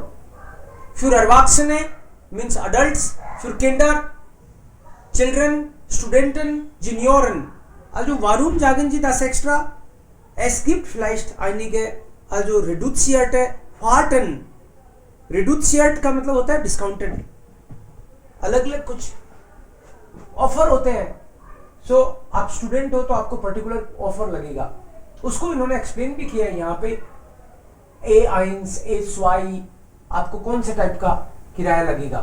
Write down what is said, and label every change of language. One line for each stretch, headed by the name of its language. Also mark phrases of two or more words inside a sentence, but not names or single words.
German: Für Erwachsene
English: means adults,
German: für Kinder, Children, Studenten, Junioren. Also warum sagen Sie das extra? Es gibt vielleicht einige also reduzierte Fahrten.
Hindi: Reduziert का मतलब होता है डिस्काउंटेड. अलग अलग कुछ ऑफर होते हैं. सो आप स्टूडेंट हो तो आपको
English: particular offer
Hindi: लगेगा. उसको इन्होंने एक्सप्लेन भी किया है यहाँ पे. A1, A2 आपको कौन से टाइप का किराया लगेगा.